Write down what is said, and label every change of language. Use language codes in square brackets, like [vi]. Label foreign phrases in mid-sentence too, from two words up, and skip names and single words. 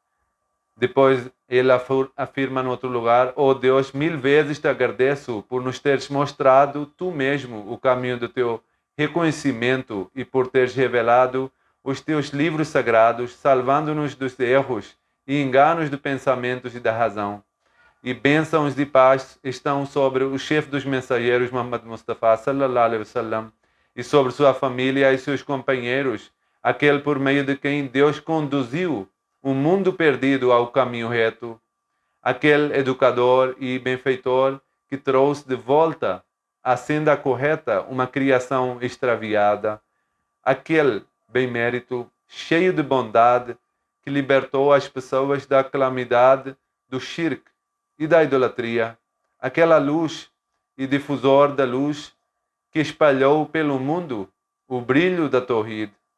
[pt] Depois ele afirma em outro lugar: ó Deus, 1000 vezes te agradeço por nos teres mostrado tu mesmo o caminho do teu reconhecimento e por teres revelado os teus livros sagrados, salvando-nos dos erros e enganos de pensamentos e da razão. E bênçãos de paz estão sobre o chefe dos mensageiros, [ar] Muhammad Mustafa صلى الله عليه وسلم, [pt] e sobre sua família e seus companheiros, aquele por meio de quem Deus conduziu o mundo perdido ao caminho reto, aquele educador e benfeitor que trouxe de volta à senda correta uma criação extraviada, aquele bem-mérito cheio de bondade que libertou as pessoas da calamidade do shirk e da idolatria, aquela luz e difusor da luz que espalhou pelo mundo o brilho da Tawhid,